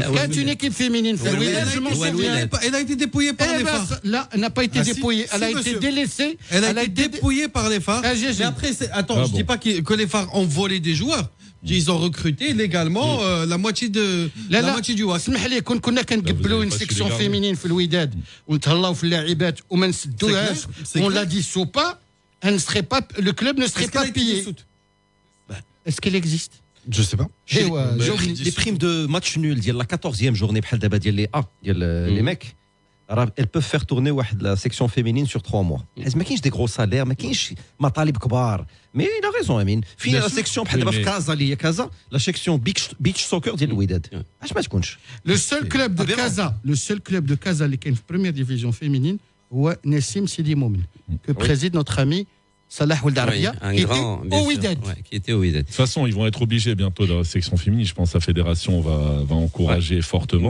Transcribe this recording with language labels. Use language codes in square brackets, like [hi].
[fr] Quand une équipe féminine féminine, je m'en souviens. Elle a été dépouillée par les phares. Là, elle n'a pas été dépouillée. Elle a été délaissée. Elle a été dépouillée par les phares. Mais après, attends, je dis pas que les phares ont volé des joueurs. Ils ont recruté légalement la moitié du WAC. [ar] اسمح لي كنا كنقبلوا [fr] une section féminine [ar] في الوداد ونتهلاو في اللاعبات وما نسدوهاش. [fr] On l'a dit sous pas, le club ne serait pas pillé. Est-ce qu'elle existe? Je sais pas. Les primes de match nul ديال la 14e journée [ar] بحال دابا ديال [fr] les A ديال les mecs, elles peuvent faire tourner la section féminine sur 3 mois. [ar] ما كاينش [fr] des gros salaires, [ar] ما كاينش مطالب كبار. [fr] Mais il a raison Amine. Fini la section [ar] بحال دابا في كازا اللي هي كازا, [fr] la section beach soccer ديال الوداد. [ar] اش ما تكونش. [fr] Le seul club de Casa [ar] اللي كاين [fr] في première division féminine هو نسيم سيدي مومن que préside notre ami Salah Oueldarabia, qui était au Wydad. De toute façon, ils vont être obligés bientôt dans la section féminine. Je pense que la fédération va encourager fortement.